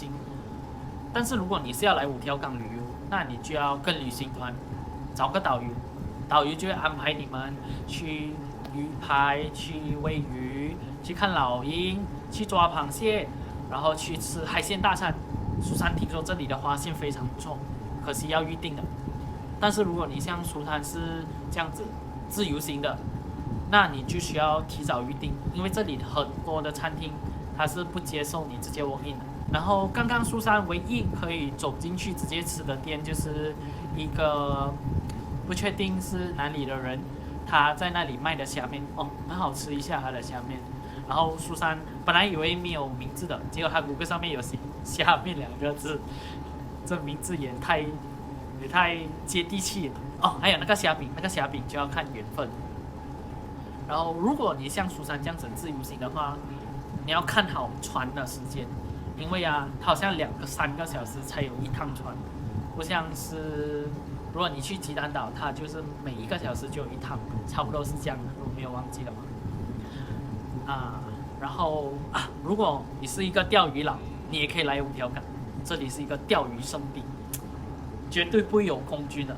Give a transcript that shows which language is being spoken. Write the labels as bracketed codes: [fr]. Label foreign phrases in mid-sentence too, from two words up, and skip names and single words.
[zh] 但是如果你是要來5條港旅遊，那你就要跟旅行團找個導遊，導遊就會安排你們去魚排、去餵魚、去看老鷹、去抓螃蟹，然後去吃海鮮大餐。蘇珊聽說這裡的花蟹非常不錯，可惜要預定的。但是如果你像蘇珊是這樣子自由行的，那你就需要提早預定，因為這裡很多的餐廳它是不接受你直接 [en] walk in [zh] 的。然後剛剛蘇珊唯一可以走進去直接吃的店，就是一個不確定是哪裡的人，他在那裡賣的蝦麵哦，很好吃一下他的蝦麵。然後蘇珊本來以為沒有名字的，結果他谷歌上面有寫蝦麵2個字，這名字也太接地氣了哦。還有那個蝦餅就要看緣分。然後如果你像蘇珊這樣子自由行的話，你要看好船的時間，因为啊，它好像2个3个小时才有一趟船，不像是如果你去鸡蛋岛，它就是每1个小时就有一趟，差不多是这样的，我没有忘记了嘛。然后如果你是一个钓鱼佬，你也可以来五条港，这里是一个钓鱼圣地，绝对不会有空军的。